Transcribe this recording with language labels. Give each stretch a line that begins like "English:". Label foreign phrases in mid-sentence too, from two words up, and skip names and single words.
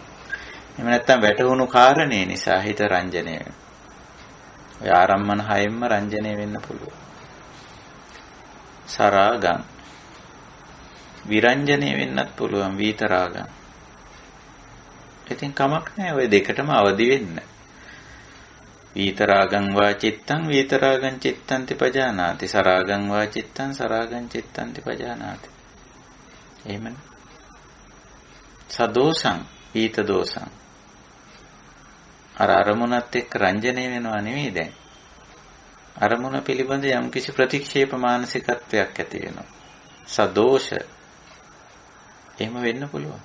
Sinhala: එහෙම නැත්නම් වැටහුණු කාරණේ නිසා හිත රංජනය වෙනවා. ඔය ආරම්මන හයෙන්ම රංජනය වෙන්න පුළුවන්. සරාගං විරංජනය වෙන්නත් පුළුවන් විතරාගං. ඉතින් කමක් නැහැ ඔය දෙකටම අවදි වෙන්න.
Pali: විතරාගං වා චිත්තං විතරාගං චිත්තන්ති පජානාති සරාගං වා චිත්තං සරාගං චිත්තන්ති පජානාති. එහෙමනේ. සදෝසං ඊත දෝසං.
Sinhala: අරමුණත් එක්ක රංජනය වෙනවා නෙවෙයි දැන්. අරමුණ පිළිබඳ යම්කිසි ප්‍රතික්ෂේප මානසිකත්වයක් ඇති වෙනවා. සදෝෂ. එහෙම වෙන්න පුළුවන්.